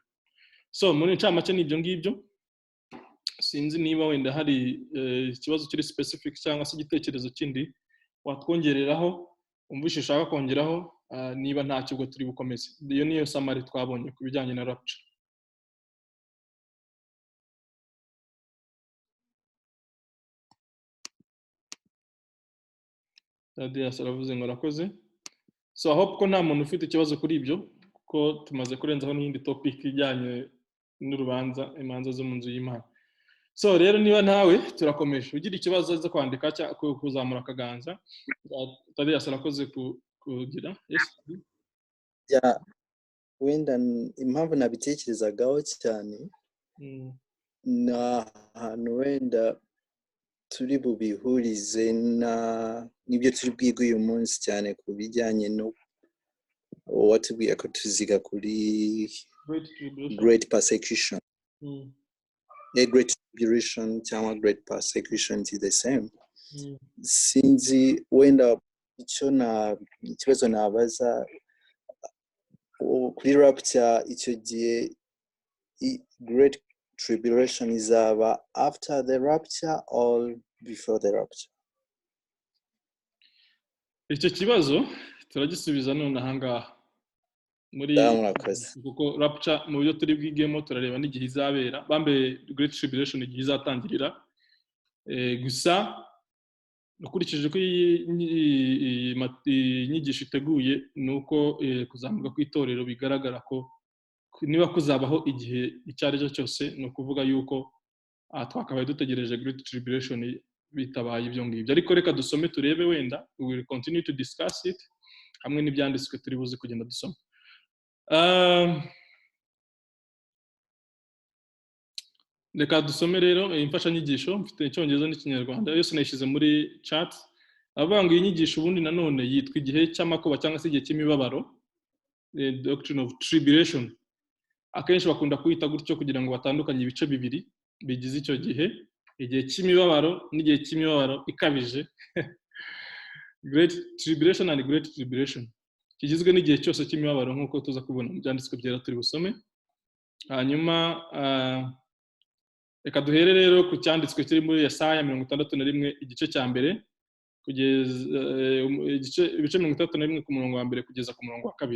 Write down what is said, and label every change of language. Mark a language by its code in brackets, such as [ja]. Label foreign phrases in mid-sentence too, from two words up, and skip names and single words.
[rw] So muri ncamake n'ibyo ngibyo, sinzi niba wenda hari ikibazo kiri specific cyangwa se igitekerezo kindi watwongereraho umvishe ushaka kongeraho, niba nta kigo turi bukomeze. Iyo niyo summary twabonye ku bijyanye na rapture. Thaddeus aravuze ngo arakoze. [en] So I hope [rw] ko nta muntu ufite ikibazo kuri ibyo, kuko tumaze kurenzaho n'indi topic ijyanye n'urubanza, imanza zo mu nzu y'Imana. So rero niba nawe turakomeje, ugira ikibazo zo kwandika cyangwa kuzamura akaganza. Thaddeus arakoze kugira. Yes. Ya wenda impamvu nabitekerezagaho cyane na ahantu wenda turi bubihurize n'ibyo turi bwiga uyu munsi cyane ku bijyanye no watubwiye ko tuziga kuri [en] great persecution. Great tribulation cyangwa great persecution is the same. [rw] Sinzi wenda ikibazo nabaza kuri rapture, icyo gihe [en] great tribulation [rw] izaba [en] after the rapture or before the rapture? [rw] Icyo kibazo turagisubiza none ahangaha muri kuko rapture mu byo turi bwigemo turareba n'igihe izabera, bambe [en] great tribulation [rw] igihe izatangirira. Gusa ukurikije ko inyigisho iteguye nuko kuzamurwa kw'itorero bigaragara ko niba kuzabaho igihe icyo ari cyo cyose, ni ukuvuga yuko twakabaye dutegereje [en] great tribulation [rw] bitabaye ibyo ngibyo. Ariko reka dusome turebe, wenda [en] we will continue to discuss it [rw] hamwe n'ibyanditswe turi buze kugenda dusoma. Reka dusome rero imfashanyigisho, mfite icyongereza n'ikinyarwanda, yose nayishyize muri chat. Avuga ngo iyi nyigisho ubundi nanone yitwa igihe cy'amakuba cyangwa se igihe cy'imibabaro, [en] the doctrine of tribulation. [rw] Akenshi bakunda kuyita gutyo kugira ngo batandukanye ibice bibiri bigize icyo gihe, igihe cy'imibabaro n'igihe cy'imibabaro ikabije. [en] Great tribulation and great tribulation [rw] kigizwe n'igihe cyose cy'imibabaro nk'uko tuza kubona mu byanditswe byera turi busome. Hanyuma reka duhere rero ku cyanditswe kiri muri Yesaya 61 igice cya mbere kugeza ibice 61 ku murongo wa mbere kugeza ku murongo wa kabiri.